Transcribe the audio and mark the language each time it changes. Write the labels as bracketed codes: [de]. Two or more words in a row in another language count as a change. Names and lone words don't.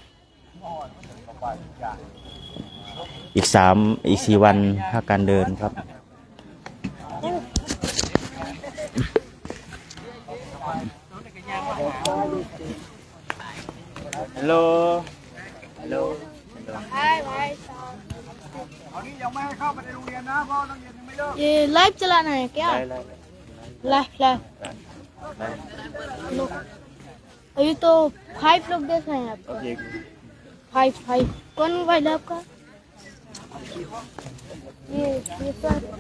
[th] อีก4 วันพักการเดินครับฮัลโหลฮัลโหล นี่ยังไม่ให้เข้าไปในโรงเรียนนะเพราะนักเรียนยังไม่เลิก [hi] ये लाइव चलाना है क्या लाइव लाइव अभी तो 5 लोग देख रहे हैं आपको 5 कौन मोबाइल है आपका ये सर